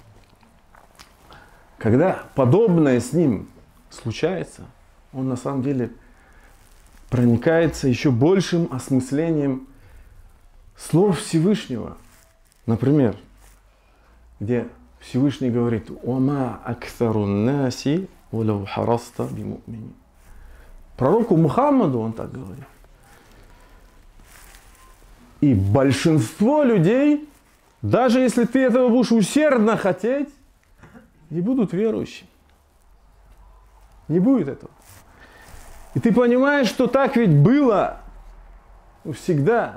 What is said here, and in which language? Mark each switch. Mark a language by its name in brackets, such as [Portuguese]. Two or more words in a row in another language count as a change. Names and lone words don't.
[Russian] Когда подобное с ним случается, он на самом деле проникается еще большим осмыслением слов Всевышнего. Например, где Всевышний говорит: [Arabic] «وما أكثر الناس ولو حرصت بمؤمنين». [Russian] Пророку Мухаммаду он так говорит. И большинство людей, даже если ты этого будешь усердно хотеть, не будут верующими. Не будет этого. И ты понимаешь, что так ведь было всегда.